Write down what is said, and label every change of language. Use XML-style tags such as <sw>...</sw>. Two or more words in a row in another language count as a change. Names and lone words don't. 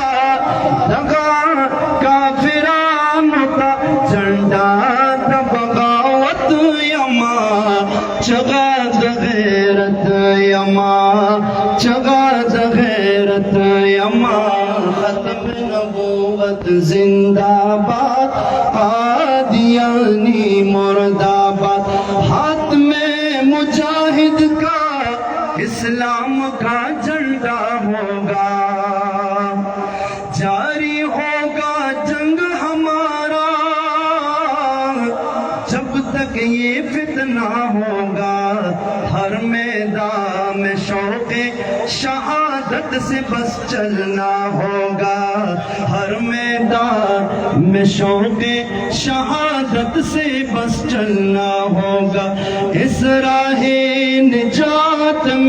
<ps>تا جھنڈا دا بغاوت یما چغا دا غیرت یما</ps> <ur>چغا دا غیرت یما ختم نبوت زندہ آباد قادیانی مرد آباد ہاتھ میں مجاہد کا اسلام کا جھنڈا ہوگا جاری ہوگا جنگ ہمارا جب تک یہ فتنہ ہوگا ہر میدان میں شوق شہادت سے بس چلنا ہوگا ہر میدان میں شوق شہادت سے بس چلنا ہوگا اس راہ نجات</ur>